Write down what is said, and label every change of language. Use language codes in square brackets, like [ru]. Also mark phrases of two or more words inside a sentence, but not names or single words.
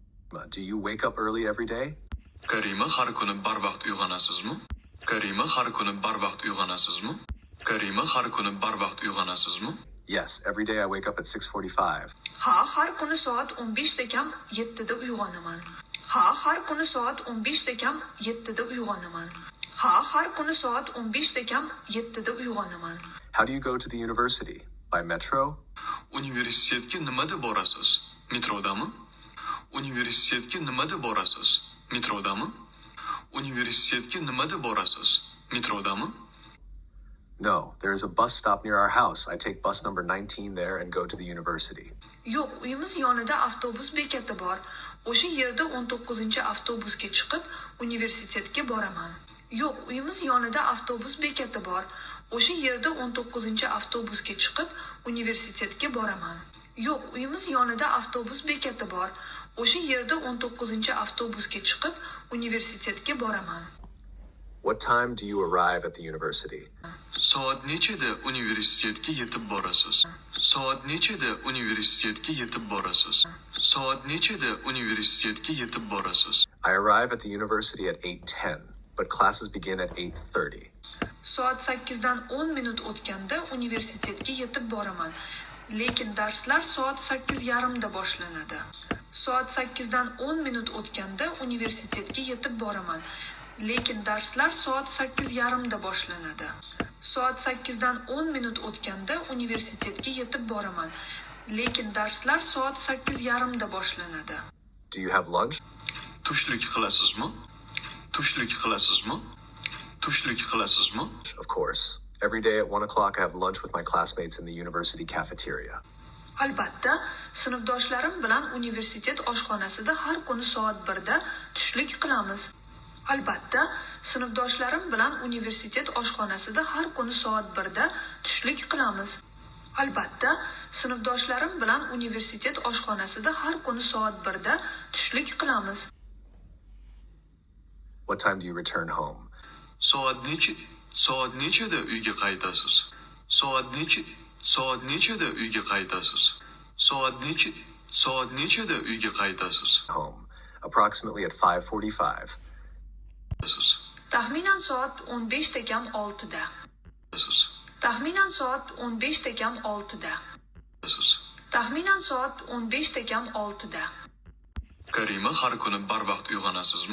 [en] Do you wake up early every day? [uz] Karima har kuni barvaqt uyg'onasizmi? Karima har kuni barvaqt uyg'onasizmi? Karima har kuni barvaqt uyg'onasizmi? [en] Yes, every day I wake up at 6:45. [uz] Ha, har kuni soat 15 da kam 7 da uyg'onaman. Ha, har kuni soat 15 da kam 7 da uyg'onaman. Ha, har kuni soat 15 da kam 7 da uyg'onaman. [en] How do you go to the university? By metro? [uz] Universitetga nimada borasiz? Metrodami? Universitetga nimada borasiz? Metrodami? Universitetga nimada borasiz? Metrodami? [en] No, there is a bus stop near our house. I take bus number 19 there and go to the university. [uz] Yo'q, uyimiz yonida avtobus bekati bor. O'sha yerda 19-avtobusga chiqib, universitetga boraman. Yo'q, uyimiz yonida avtobus bekati bor. O'sha yerda 19-avtobusga chiqib, universitetga boraman. Yo'q, uyimiz yonida avtobus bekati bor. O'sha yerda 19-avtobusga chiqib, universitetga boraman. [en] What time do you arrive at the university? [uz] Soat nechida universitetga yetib borasiz? Soat nechida universitetga yetib borasiz? Soat nechida universitetga yetib borasiz? [en] I arrive at the university at 8:10, but classes begin at 8:30. [uz] Soat 8 dan 10 minut o'tganda universitetga yetib boraman. Lekin darslar soat 8:30 da boshlanadi. Soat 8 dan 10 minut o'tganda universitetga yetib boraman. Lekin darslar soat 8:30 da boshlanadi. Soat 8 dan 10 minut o'tganda universitetga yetib boraman. Lekin darslar soat 8:30 da boshlanadi. [en] Do you have lunch? [uz] Tushlik qilasizmi? Tushlik qilasizmi? Tushlik qilasizmi? [en] Of course. Every day at 1 o'clock I have lunch with my classmates in the university cafeteria. [uz] Albatta, sinfdoshlarim bilan universitet oshxonasida har kuni soat 1 da tushlik qilamiz. Albatta, sinfdoshlarim bilan universitet oshxonasida har kuni soat 1 da tushlik qilamiz. Albatta, sinfdoshlarim bilan universitet oshxonasida har kuni soat 1 da tushlik qilamiz. [en] What time do you return home? [uz] Soat nechida uyga qaytasiz? Soat nechida uyga qaytasiz? Soat nechida uyga qaytasiz? [en] Home. Approximately at 5:45. [uz] Taxminan soat 15 da kam 6 da. Taxminan soat 15 da kam 6 da. Taxminan soat 15 da kam 6 da. Karima har kuni barvaqt uyg'onasizmi?